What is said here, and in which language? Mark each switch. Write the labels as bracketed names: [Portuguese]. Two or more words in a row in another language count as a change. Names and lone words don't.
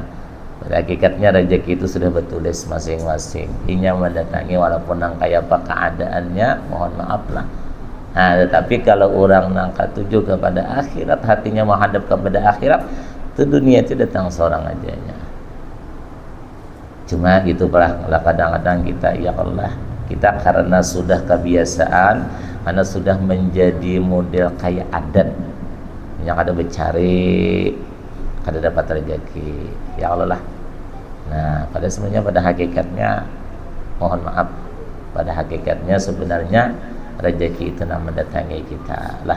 [Banjar] Pada hakikatnya rezeki itu sudah bertulis masing-masing, inya mendatangi walaupun nang kayak apa keadaannya, mohon maaf lah. Nah, tetapi kalau orang nang katuju kepada akhirat, hatinya menghadap kepada akhirat, itu dunia itu datang seorang aja nya. [Indonesian] Cuma gitu lah kadang-kadang kita, ya Allah, kita karena sudah kebiasaan, karena sudah menjadi model kayak adat yang ada mencari, kada dapat rezeki, ya Allah lah. Nah, pada sebenarnya pada hakikatnya, mohon maaf, pada hakikatnya sebenarnya rezeki itu nak mendatangi kita lah.